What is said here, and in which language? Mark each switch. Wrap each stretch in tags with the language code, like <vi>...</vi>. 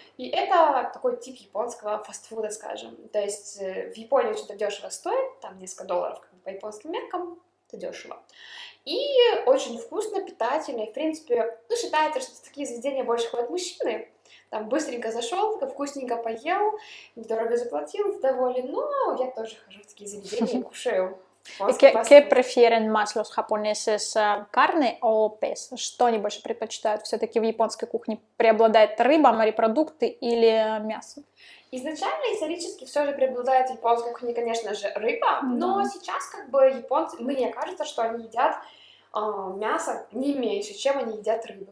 <ru>И это такой тип японского фастфуда, скажем. То есть в Японии очень дешево стоит, там несколько долларов как бы, по японским меркам, это дешево. И очень вкусно, питательно. И, в принципе, считается, что в такие заведения больше ходят мужчины. Там быстренько зашел, вкусненько поел, недорого заплатил, доволен. Но я тоже хожу в такие заведения и кушаю.</ru> <es>¿Qué prefieren más los japoneses, carne o pez?</es> <ru>Что они больше предпочитают? Все-таки в японской кухне преобладает рыба, морепродукты или мясо? Изначально, исторически, все же преобладает в японской кухне, конечно же, рыба, но сейчас как бы японцы, мне кажется, что они едят мясо не меньше, чем они едят рыбу.</ru>